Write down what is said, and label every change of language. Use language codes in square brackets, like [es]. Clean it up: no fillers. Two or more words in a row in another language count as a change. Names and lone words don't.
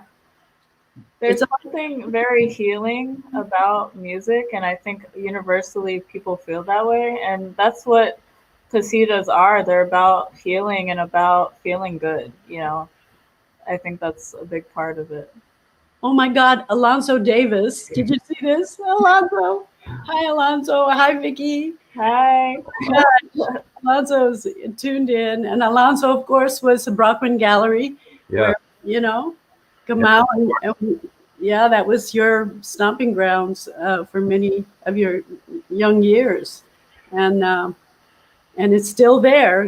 [en] There's something very healing about music, and I think universally people feel that way. And that's what Qasidahs are. They're about healing and about feeling good, you know. I think that's a big part of it. Oh my God, Alonzo Davis. Did you see this? Alonzo. Hi, Alonzo. Hi, Vicky. Hi. Alonzo's tuned in. And Alonzo, of course, was the Brockman Gallery. Yeah. Where, you know, Kamau, and yeah, that was your stomping grounds for many of your young years. And it's still there.